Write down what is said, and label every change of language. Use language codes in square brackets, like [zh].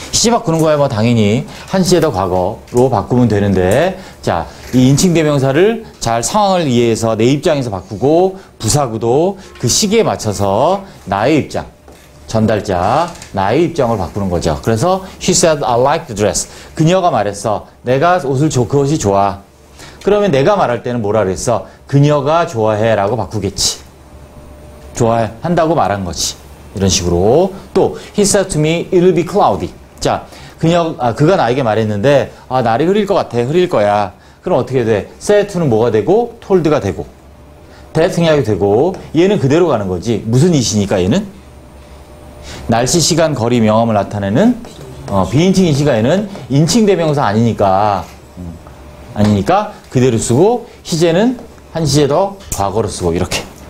[ko] 시제 바꾸는 거야 뭐 당연히 한 시제 더 과거로 바꾸면 되는데 자, 이 인칭 대명사를 잘 상황을 이해해서 내 입장에서 바꾸고 부사구도 그 시기에 맞춰서 나의 입장, 전달자, 나의 입장을 바꾸는 거죠. 그래서 [en] she said I like the dress. [ko] 그녀가 말했어. 내가 그 옷이 좋아. 그러면 내가 말할 때는 뭐라 그랬어? 그녀가 좋아해 라고 바꾸겠지. 좋아한다고 말한 거지. 이런 식으로. [en] 또 he said to me it'll be cloudy. [ko] 자, 그가 나에게 말했는데 날이 흐릴 것 같아. 흐릴 거야. 그럼 어떻게 돼? said to는 뭐가 되고 told가 되고 대통약이 되고 얘는 그대로 가는 거지. 무슨 이시니까 얘는? 날씨, 시간, 거리, 명암을 나타내는 비인칭 이시가 얘는 인칭 대명사 아니니까 그대로 쓰고 시제는 한 시제 더 과거로 쓰고 이렇게.